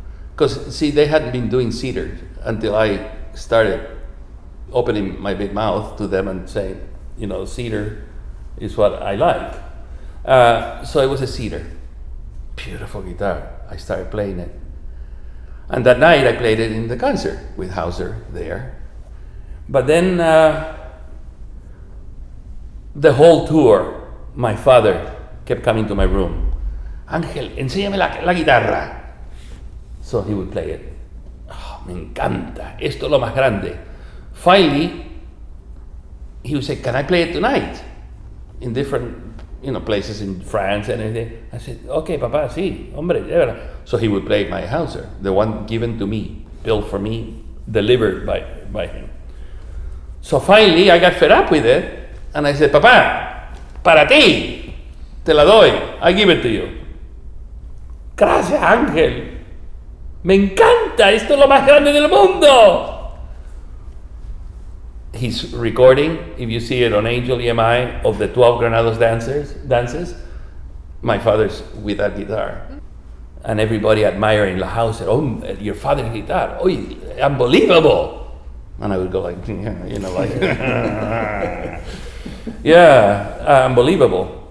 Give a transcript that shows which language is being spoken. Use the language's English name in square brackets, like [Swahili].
[English] Because, see, they hadn't been doing cedar until I started opening my big mouth to them and saying, you know, cedar is what I like. So it was a cedar. Beautiful guitar. I started playing it. And that night I played it in the concert with Hauser there. But then the whole tour, my father kept coming to my room. [Spanish] Ángel, enséñame la guitarra. [English] So he would play it. [Spanish] Oh, me encanta. Esto es lo más grande. [English] Finally, he would say, can I play it tonight? In different, you know, places in France and everything. I said, okay, papa, [Spanish] sí, hombre. [English] So he would play my Hauser, the one given to me, built for me, delivered by him. So finally, I got fed up with it, and I said, papa, [Spanish] para ti, te la doy, [English] I give it to you. [Spanish] Gracias, Ángel. Me encanta, esto es lo más grande del mundo. [English] He's recording, if you see it on Angel EMI, of the 12 Granados dances, my father's with that guitar. And everybody admiring La House said, oh, your father's guitar, oh, unbelievable. And I would go like, you know, like, yeah, unbelievable.